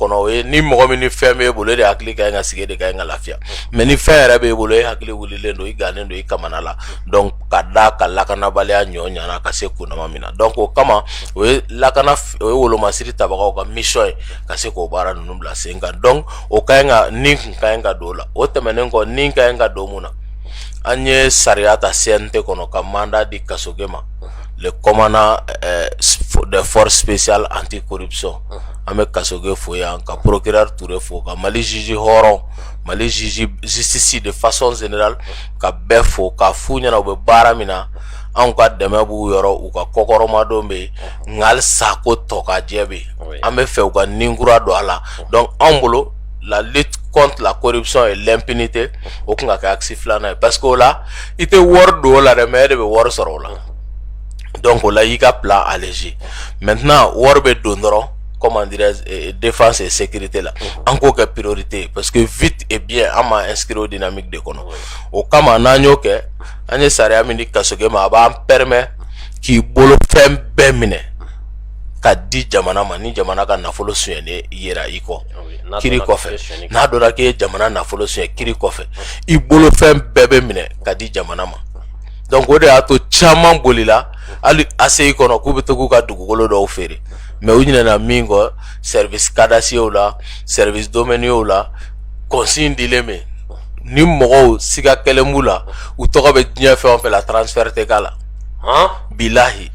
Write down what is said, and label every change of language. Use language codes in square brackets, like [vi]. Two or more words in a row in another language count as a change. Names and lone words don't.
[bm] kɔnɔ o ye ni mɔgɔ min ni fɛn b'e bolo e de hakili ka ɲi ka sigi e de ka ɲi ka lafiya mais ni fɛn yɛrɛ b'e bolo e hakili wulilen don i gannen don i kamana la donc ka da ka lakanabaliya ɲɔ ɲana ka se kunnama min na donc o kama o ye wolomasiri tabagaw ka mission ye ka se k'o baara ninnu bila sen kan donc o ka ɲi ka nin kun ka ɲi ka don o la o tɛmɛnen kɔ nin ka ɲi ka don mun na an ye sariya ta CNT kɔnɔ ka mandat di Kasoge ma [fr] le commandant des forces spéciales anti-corruption [bm] an bɛ Kasoge fo yan ka procureur Touré fo ka Mali juge hɔrɔn Mali juge [fr] justice de façon générale [bm] ka bɛɛ fo ka f'u ɲɛna u bɛ baara min na anw ka dɛmɛ b'u yɔrɔ u ka kɔkɔrɔmadon bɛ yen nka halisa ko tɔkajɛ bɛ yen an bɛ fɛ u ka ninkura don a la donc anw bolo [fr] la lutte contre la corruption et l'impunité [bm] o kun ka kɛ axe filanan ye [fr] parce que [bm] o la i tɛ wari don o la dɛ mais e de bɛ wari sɔrɔ o la donc o la i ka [fr] plan allégé maintenant [bm] wari bɛ don dɔrɔn [fr] comment dirais défense et sécurité [bm] la an k'o kɛ priorité [fr] parce que vite et bien [bm] an m'a inscrire o dynamique de kɔnɔ o kama n'an y'o kɛ an ye sariya min di Kasoge ma a b'an permet k'i bolo fɛn bɛɛ minɛ ka di jamana ma ni jamana ka nafolo suɲɛnen yera i kɔ kiri kɔfɛ n'a dɔnna k'e ye jamana nafolo suɲɛ kiri kɔfɛ i bolo fɛn bɛɛ bɛ minɛ ka di jamana ma donc o de y'a to caman bolila hali ACI kɔnɔ k'u bɛ to k'u ka dugukolo dɔw feere mais u ɲinɛna min kɔ [fr] service cadastre [bm] la [fr] service domaniaux [bm] la consigne dilen bɛ ni mɔgɔw siga kɛlen b'u la u tɔgɔ bɛ diɲɛ fɛn o fɛn la transfert tɛ k'a la bilahi